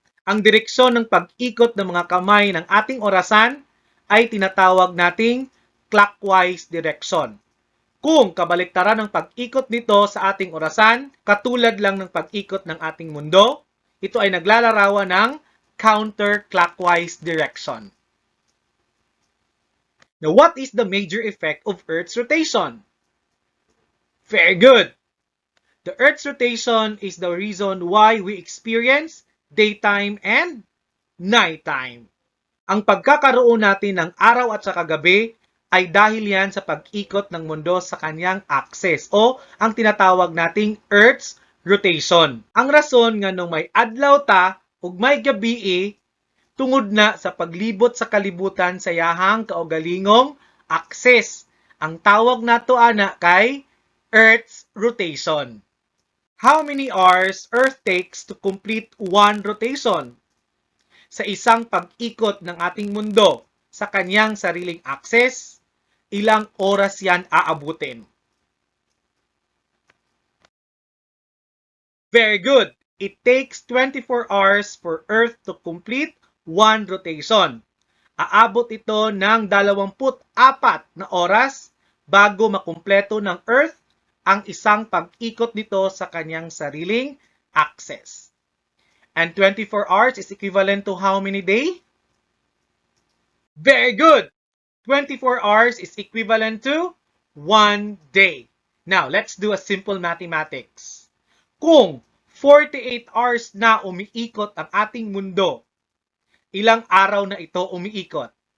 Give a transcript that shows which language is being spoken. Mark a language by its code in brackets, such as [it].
[tl] Ang direksyon ng pag-ikot ng mga kamay ng ating orasan ay tinatawag nating clockwise direction. Kung kabaliktaran ng pag-ikot nito sa ating orasan, katulad lang ng pag-ikot ng ating mundo, ito ay naglalarawan ng counterclockwise direction. [en] Now, what is the major effect of Earth's rotation? Very good. The Earth's rotation is the reason why we experience daytime and nighttime. [tl] Ang pagkakaroon natin ng araw at saka gabi ay dahil yan sa pag-ikot ng mundo sa kanyang axis o ang tinatawag nating Earth's rotation. [ceb] Ang rason nga nung may adlaw ta ug may gabi tungod na sa paglibot sa kalibutan sa yahang kaugalingong axis. Ang tawag nato ana kay Earth's rotation. [en] How many hours Earth takes to complete one rotation? [tl] Sa isang pag-ikot ng ating mundo sa kanyang sariling axis, ilang oras yan aabutin? [en] Very good. It takes 24 hours for Earth to complete one rotation. [tl] Aabot ito ng 24 na oras bago makumpleto ng Earth ang isang pag-ikot nito sa kanyang sariling axis. [en] And 24 hours is equivalent to how many days? Very good! 24 hours is equivalent to 1 day. Now, let's do a simple mathematics. [tl] Kung 48 hours na umiikot ang ating mundo, ilang araw na ito umiikot?